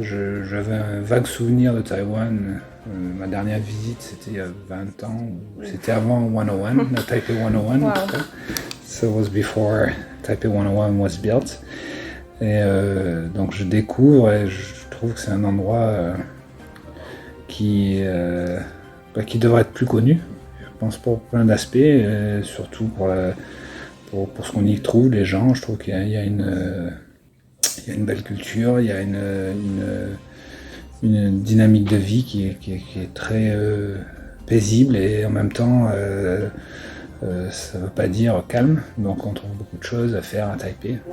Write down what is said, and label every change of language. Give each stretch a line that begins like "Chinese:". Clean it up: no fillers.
French: J'avais un vague souvenir de Taïwan. Ma dernière visite, c'était il y a 20 ans. C'était avant 101, la Taipei 101 Wow. en tout cas.
English: So it was before Taipei 101 was built.
French: Et donc je découvre et je trouve que c'est un endroit qui devrait être plus connu. Je pense pour plein d'aspects, surtout pour ce qu'on y trouve, les gens. Je trouve qu'il y a une belle culture, il y a une dynamique de vie qui est très paisible et en même temps ça ne veut pas dire calme, donc on trouve beaucoup de choses à faire à Taipei.